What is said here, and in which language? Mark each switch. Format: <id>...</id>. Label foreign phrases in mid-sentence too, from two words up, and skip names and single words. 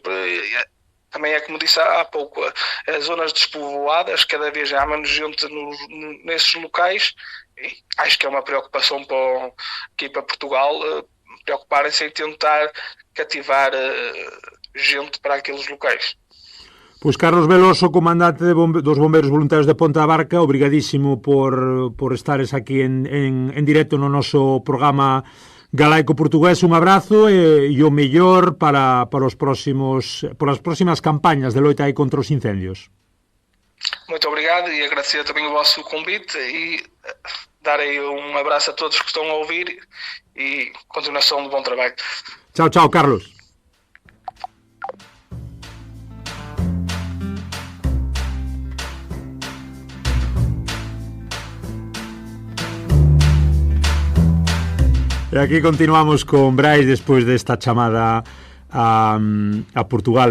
<pt>Também é como disse há pouco, as zonas despovoadas, cada vez há menos gente nesses locais e acho que é uma preocupação aqui para Portugal, preocuparem-se em tentar cativar gente para aqueles locais.</pt> <gl>Pois Carlos Veloso, comandante dos Bombeiros Voluntarios de Ponta da Barca, obrigadísimo por estares aquí en directo no noso programa Galaico Portugués. Un abrazo e o mellor para as próximas campañas de loita aí contra os incendios.</gl> <pt>Muito obrigado e agradecer também o vosso convite e dar aí um abraço a todos que estão a ouvir e continuação de bom trabalho. Tchau, Carlos.</pt> <gl>E aquí continuamos con Brais despois desta chamada a Portugal.</gl>